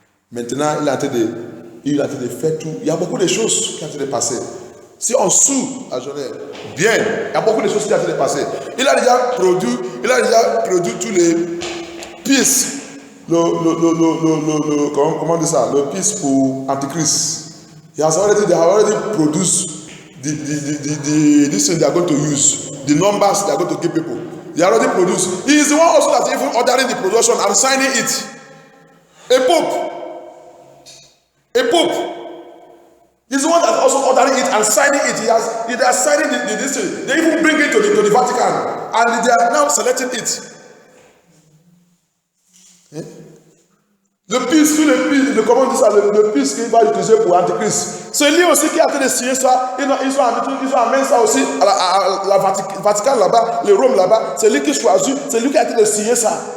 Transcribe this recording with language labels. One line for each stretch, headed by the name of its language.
French: Maintenant, il a été de faire tout. Il y a beaucoup de choses qui ont été passées. Si on sous la journée, bien, il y a beaucoup de choses qui ont été passées. Il a déjà produit tous les pistes. Comment dire ça? Le piste pour Antichrist.
English: They have already produced this thing they are going to use. The numbers they are going to give people. They are already produced. He is the one also that even ordering the production and signing it. A pope. He's the one that also ordering it and signing it. He has signing this thing. They even bring it to the Vatican and they are now selecting it.
French: Le piste, tous les pistes, le comment on dit ça, le piste qu'il va utiliser pour Antichrist. C'est lui aussi qui a été de signer ça. Ils ont amené ça aussi à la Vatican là-bas, le Rome là-bas. C'est lui qui choisit, c'est lui qui a été de signer ça.